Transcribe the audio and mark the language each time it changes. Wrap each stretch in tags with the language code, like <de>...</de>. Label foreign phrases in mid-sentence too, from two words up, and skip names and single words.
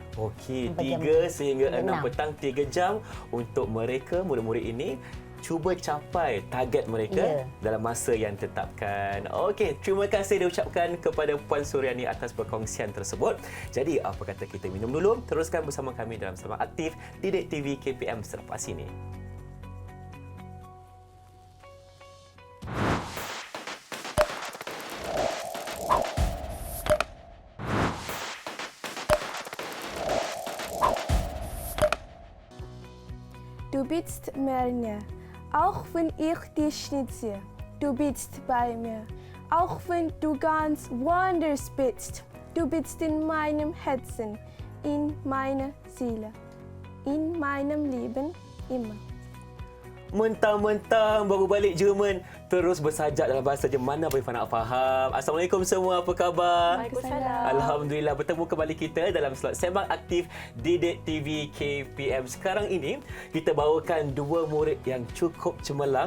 <ms>Okey, 3 sehingga 6 petang, 3 jam untuk mereka murid-murid ini cuba capai target mereka dalam masa yang ditetapkan. Okey, terima kasih diucapkan kepada Puan Suryani atas perkongsian tersebut. Jadi, apa kata kita minum dulu, teruskan bersama kami dalam Selamat Aktif Didik TV KPM selepas ini.</ms> <de>Du bist mir, auch wenn ich dich nicht sehe. Du bist bei mir, auch wenn du ganz woanders bist. Du bist in meinem Herzen, in meiner Seele, in meinem Leben immer.</de> <ms>Mentang-mentang baru balik Jerman, terus bersajak dalam bahasa Jerman. Apa Irfan nak faham? Assalamualaikum semua, apa khabar? Waalaikumsalam. Alhamdulillah, bertemu kembali kita dalam slot Sembang Aktif Didik TV KPM. Sekarang ini, kita bawakan dua murid yang cukup cemerlang.</ms>